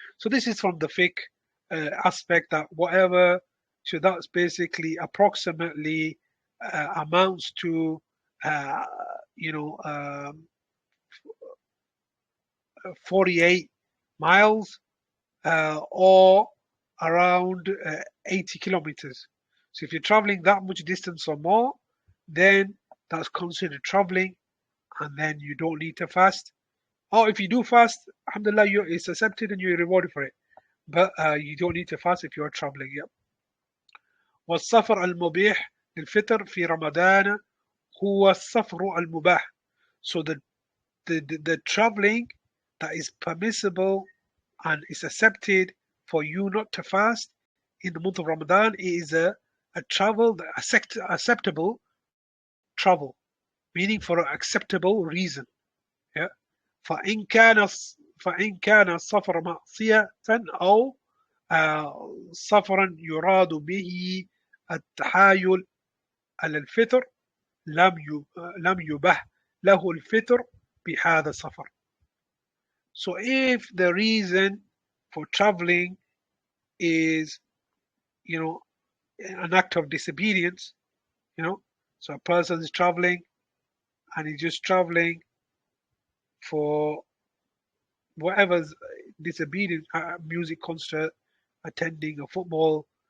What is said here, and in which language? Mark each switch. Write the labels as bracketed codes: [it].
[en] So this is from the fiqh aspect, that whatever, so that's basically approximately amounts to uh, you know um, 48 miles or around 80 kilometers. So if you're traveling that much distance or more, then that's considered traveling, and then you don't need to fast. Or if you do fast, alhamdulillah, it's accepted and you're rewarded for it. But you don't need to fast if you're traveling. Yeah. [ar] والسفر المبيح للفطر في رمضان هو السفر المباح. [en] So the traveling that is permissible and is accepted for you not to fast in the month of Ramadan is a travel, acceptable travel, meaning for an acceptable reason. Yeah. [ar] فإن كان فإن كان السفر معصية أو سفرا يراد به التحايل على الفطر لم يبه له الفطر بهذا السفر. [en] So if the reason for traveling is, an act of disobedience, so a person is traveling and he's just traveling for whatever's disobedient, music concert, attending a football,